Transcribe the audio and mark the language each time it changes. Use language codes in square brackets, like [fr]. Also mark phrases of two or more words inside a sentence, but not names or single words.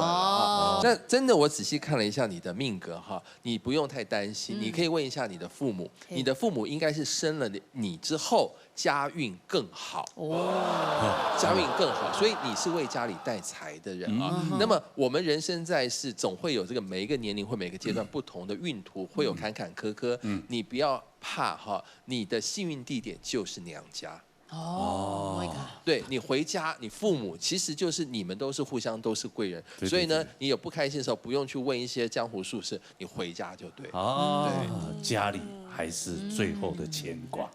[zh] 那真的，我仔細看了一下你的命格哈，你不用太擔心，你可以問一下你的父母，你的父母應該是生了你之後家運更好家運更好，所以你是為家裡帶財的人啊。那麼我們人生在世，總會有這個每一個年齡或每個階段不同的運途，會有坎坎坷坷。你不要怕哈，你的幸運地點就是娘家。哦，对你回家，你父母其实就是你们都是互相都是贵人，所以呢，你有不开心的时候，不用去问一些江湖术士，你回家就对。哦，对，家里还是最后的牵挂。